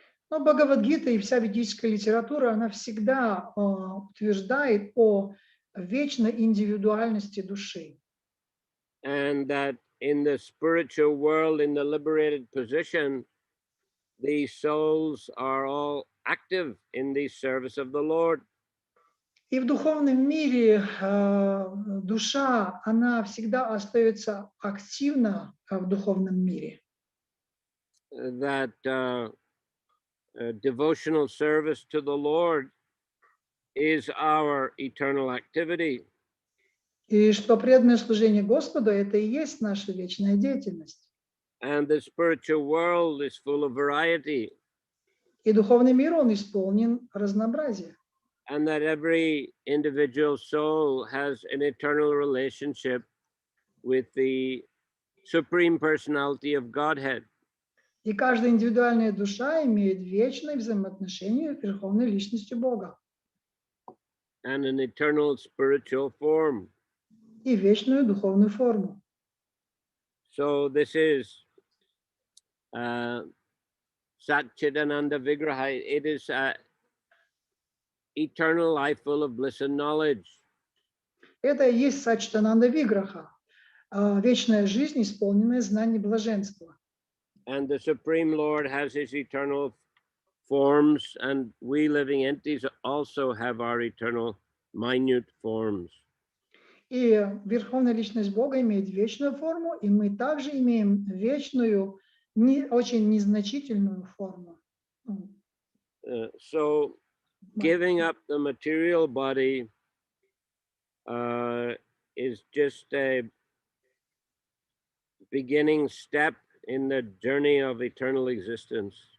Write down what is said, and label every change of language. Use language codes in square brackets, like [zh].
[ru] Но Бхагавадгита и вся ведическая литература, она всегда утверждает о вечной индивидуальности души. [en] And that in the spiritual world, in the liberated position, these souls are all active in the service of the Lord. [ru] И в духовном мире душа, она всегда остается активна в духовном мире. [en] That devotional service to the Lord is our eternal activity. [ru] И что преданное служение Господу – это и есть наша вечная деятельность. [en] And the spiritual world is full of variety. [ru] И духовный мир, он исполнен разнообразия. [en] And that every individual soul has an eternal relationship with the Supreme Personality of Godhead. [ru] И каждая индивидуальная душа имеет вечное взаимоотношение с Верховной Личностью Бога. [en] And an eternal spiritual form. [ru] И вечную духовную форму. [en] So this is Satchidananda Vigraha. It is eternal life full of bliss and knowledge. [ru] Это и есть Саччитананда Виграха, вечная жизнь, исполненная знаний блаженства. [en] And the Supreme Lord has his eternal forms, and we living entities also have our eternal minute forms. [ru] И Верховная Личность Бога имеет вечную форму, и мы также имеем вечную, очень незначительную форму. [en] So giving up the material body is just a beginning step in the journey of eternal existence.